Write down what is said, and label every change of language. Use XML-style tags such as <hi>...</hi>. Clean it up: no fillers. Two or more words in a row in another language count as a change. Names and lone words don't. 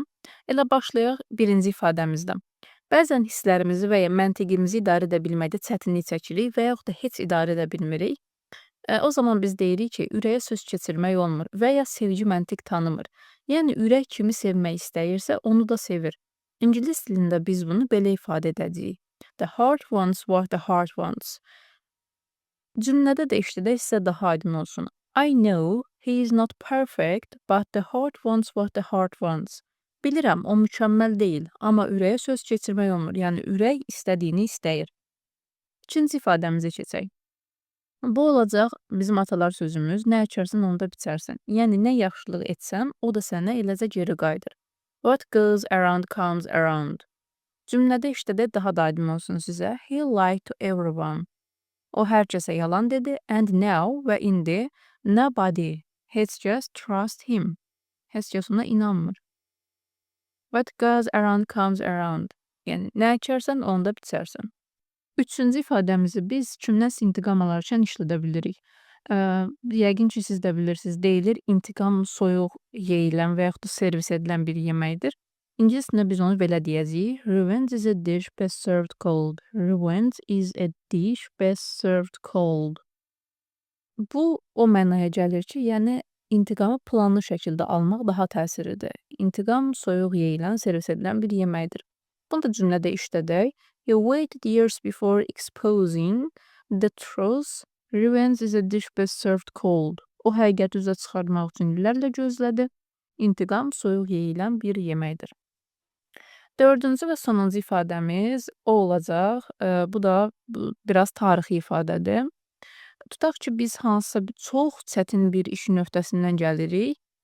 <az>Elə başlayaq birinci ifadəmizdən. Bəzən hisslərimizi və ya məntiqimizi idarə edə bilməkdə çətinlik çəkirik və yaxud da heç idarə edə bilmirik. O zaman biz deyirik ki, ürəyə söz keçirmək olmur və ya sevgi məntiq tanımır. Yəni ürək kimi sevmək istəyirsə, onu da sevir. İngilis dilində biz bunu belə ifadə edəcəyik.</az> <en>The heart wants what the heart wants.</en> <az>Cümlədə də işlədək sizə daha aydın olsun.</az> <en>I know he is not perfect, but the heart wants what the heart wants.</en> <az>Bilirəm, o mükəmməl deyil, amma ürəyə söz keçirmək olmur. Yəni ürək istədiyini istəyir. İkinci ifadəmizi keçək. Bu olacaq bizim atalar sözümüz, nə əkərsən onu da biçərsən. Yəni nə yaxşılıq etsən, o da sənə eləcə geri qayıdır.</az> <en>What goes around comes around.</en> <az>Cümlədə işlədək daha da aydın olsun sizə.</az> <en>He lied to everyone.</en> <az>O hər kəsə yalan dedi.</az> <en>And now</en> <az>və indi</az> <en>nobody,</en> <az>heç kəs</az> <en>trust him.</en> <az>Heç kəs ona inanmır.</az> <en>What goes around comes around.</en> <az>Yəni nə əkərsən onu da biçərsən. Üçüncü ifadəmizi biz kimdən intiqam alarkən işlədə bilirik. Yəqin ki, siz də bilirsiniz, deyilir intiqam soyuq yeyilən və yaxud da servis edilən bir yeməkdir. İngilis dilində biz onu belə deyəcəyik.</az> <en>Revenge is a dish best served cold. Revenge is a dish best served cold.</en> <az>Bu o mənaya gəlir ki, yəni intiqamı planlı şəkildə almaq daha təsirlidir. İntiqam soyuq yeyilən, servis edilən bir yeməkdir. Bunu da cümlədə işlədək.</az> <en>He waited years before exposing the truth. Revenge is a dish best served cold.</en> <az>O həqiqəti üzə çıxartmaq üçün illərlə gözlədi. İntiqam soyuq yeyilən bir yeməkdir. Dördüncü və sonuncu ifadəmiz o olacaq. Bu da biraz tarixi ifadədir. Tutaq ki, biz hansısa çox çətin bir işin öhdəsindən gəlirik.</az>